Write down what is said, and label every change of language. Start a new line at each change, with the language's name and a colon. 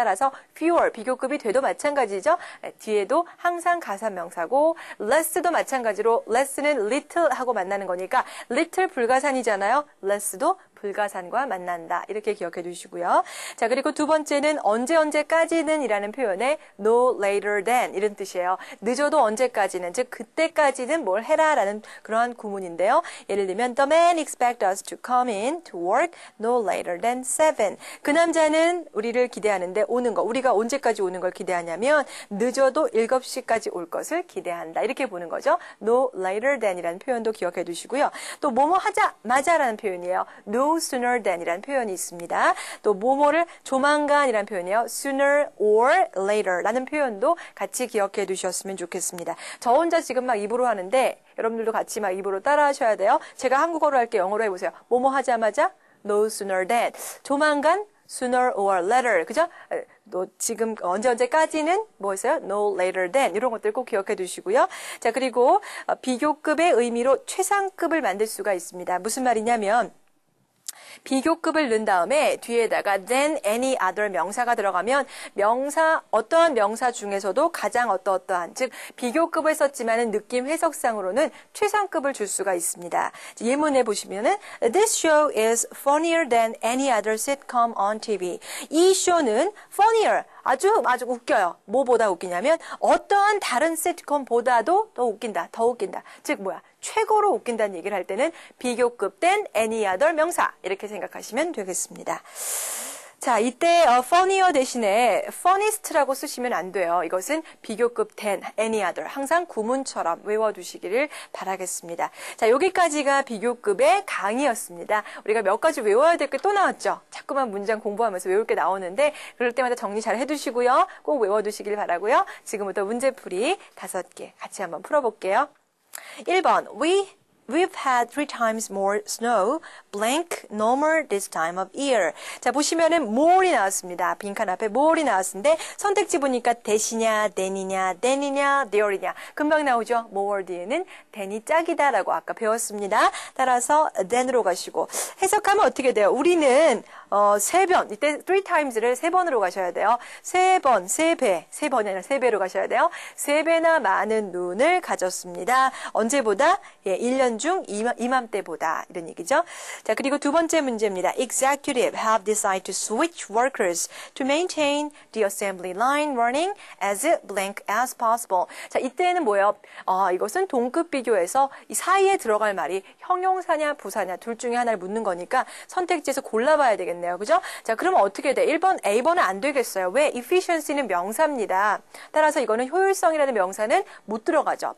Korean: 따라서 fewer 비교급이 돼도 마찬가지죠. 뒤에도 항상 가산명사고 less도 마찬가지로 less는 little 하고 만나는 거니까 little 불가산이잖아요. less도 불가산과 만난다. 이렇게 기억해 두시고요. 자, 그리고 두 번째는 언제까지는 이라는 표현에 no later than 이런 뜻이에요. 늦어도 언제까지는, 즉 그때까지는 뭘 해라 라는 그러한 구문인데요. 예를 들면
English: the man expects us to come in to work no later than 7.
Korean: 그 남자는 우리를 기대하는데 오는 거, 우리가 언제까지 오는 걸 기대하냐면 늦어도 7시까지 올 것을 기대한다. 이렇게 보는 거죠. no later than 이라는 표현도 기억해 두시고요. 또 뭐뭐 하자마자라는 표현이에요. no sooner than 이라는 표현이 있습니다. 또 뭐뭐를 조만간이라는 표현이에요. sooner or later 라는 표현도 같이 기억해 두셨으면 좋겠습니다. 저 혼자 지금 막 입으로 하는데 여러분들도 같이 막 입으로 따라 하셔야 돼요. 제가 한국어로 할게 영어로 해보세요. 뭐뭐 하자마자
English: no sooner than
Korean: 조만간
English: sooner or later
Korean: 그죠? 또 지금 언제까지는 뭐였어요? no later than 이런 것들 꼭 기억해 두시고요. 자, 그리고 비교급의 의미로 최상급을 만들 수가 있습니다. 무슨 말이냐면 비교급을 넣은 다음에 뒤에다가 than any other 명사가 들어가면 어떠한 명사 중에서도 가장 어떠한 즉 비교급을 썼지만은 느낌 해석상으로는 최상급을 줄 수가 있습니다. 예문에 보시면은
English: This show is funnier than any other sitcom on TV.
Korean: 이 쇼는 funnier 아주 웃겨요. 뭐보다 웃기냐면 어떠한 다른 시트콤보다도 더 웃긴다. 즉 뭐야? 최고로 웃긴다는 얘기를 할 때는 비교급 than any other 명사 이렇게 생각하시면 되겠습니다. 자, 이때 funnier 대신에 funniest라고 쓰시면 안 돼요. 이것은 비교급 than, any other. 항상 구문처럼 외워두시기를 바라겠습니다. 자, 여기까지가 비교급의 강의였습니다. 우리가 몇 가지 외워야 될 게 또 나왔죠. 자꾸만 문장 공부하면서 외울 게 나오는데 그럴 때마다 정리 잘 해두시고요. 꼭 외워두시길 바라고요. 지금부터 문제풀이 5개 같이 한번 풀어볼게요. 1번,
English: we've had 3 times more snow, blank, normal this time of year.
Korean: 자, 보시면은 more이 나왔습니다. 빈칸 앞에 more이 나왔는데 선택지 보니까 대시냐, than이냐, there이냐. 금방 나오죠? more 뒤에는 than이 짝이다라고 아까 배웠습니다. 따라서 than으로 가시고 해석하면 어떻게 돼요? 우리는 3번, 이때 3 times를 3번으로 가셔야 돼요. 3번, 3배, 3번이 아니라 3배로 가셔야 돼요. 3배나 많은 눈을 가졌습니다. 언제보다? 예, 1년 중 이맘때보다 이런 얘기죠. 자, 그리고 두 번째 문제입니다.
English: Executive have decided to switch workers to maintain the assembly line running as blank as possible.
Korean: 자, 이때는 뭐예요? 이것은 동급 비교에서 이 사이에 들어갈 말이 형용사냐 부사냐 둘 중에 하나를 묻는 거니까 선택지에서 골라봐야 되겠네요. 그죠? 자, 그러면 어떻게 돼? 1번 A번은 안 되겠어요. 왜? efficiency는 명사입니다. 따라서 이거는 효율성이라는 명사는 못 들어가죠.